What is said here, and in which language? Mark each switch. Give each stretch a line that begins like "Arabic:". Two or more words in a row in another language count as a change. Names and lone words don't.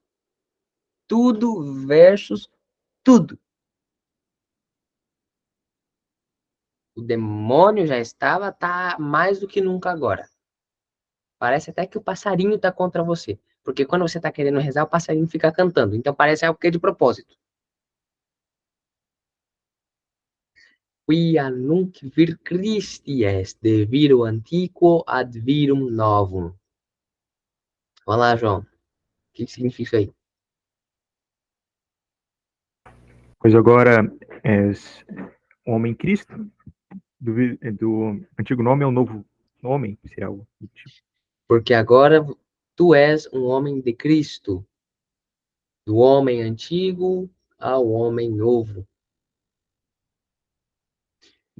Portuguese: Tudo versus tudo. O demônio já estava, tá mais do que nunca agora. Parece até que o passarinho está contra você. Porque quando você está querendo rezar, o passarinho fica cantando. Então parece algo que é de propósito.
Latin: Quia nunc vir Christi est, de viro antiquo ad virum novum.
Portuguese: Vamos lá, João. O que significa isso aí? Pois agora és homem Cristo, do antigo nome é o novo homem, se é algo do tipo. Porque agora tu és um homem de Cristo, do homem antigo ao homem novo.